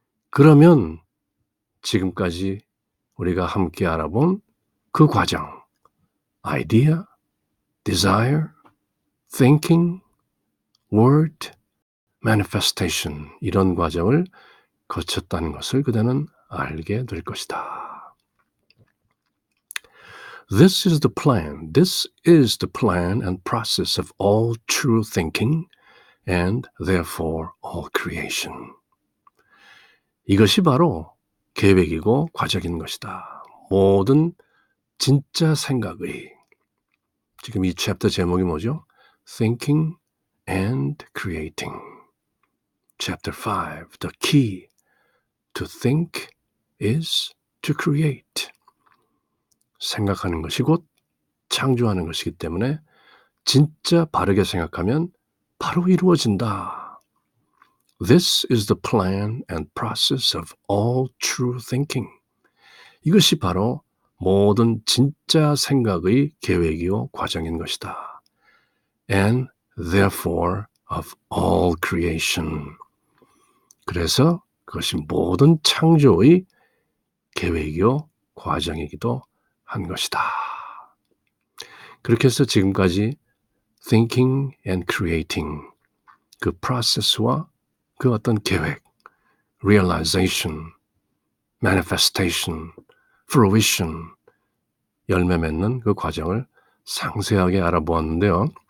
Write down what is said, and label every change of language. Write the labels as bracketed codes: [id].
[ko] 그러면 지금까지 우리가 함께 알아본 그 과정, [en] idea, desire, thinking, word, manifestation [ko] 이런 과정을 거쳤다는 것을 그대는 알게 될 것이다. [en] This is the plan. This is the plan and process of all true thinking and therefore all creation. [ko] 이것이 바로 계획이고 과정인 것이다. 모든 진짜 생각의 지금 이 챕터 제목이 뭐죠? [en] Thinking and Creating. Chapter 5. The key to think is to create. [ko] 생각하는 것이 곧 창조하는 것이기 때문에 진짜 바르게 생각하면 바로 이루어진다. [en] This is the plan and process of all true thinking. [ko] 이것이 바로 모든 진짜 생각의 계획이요 과정인 것이다. [en] And therefore of all creation. [ko] 그래서 그것이 모든 창조의 계획이요 과정이기도 한 것이다. 그렇게 해서 지금까지 [en] thinking and creating [ko] 그 프로세스와 그 어떤 계획, [en] realization, manifestation, fruition, [ko] 열매 맺는 그 과정을 상세하게 알아보았는데요.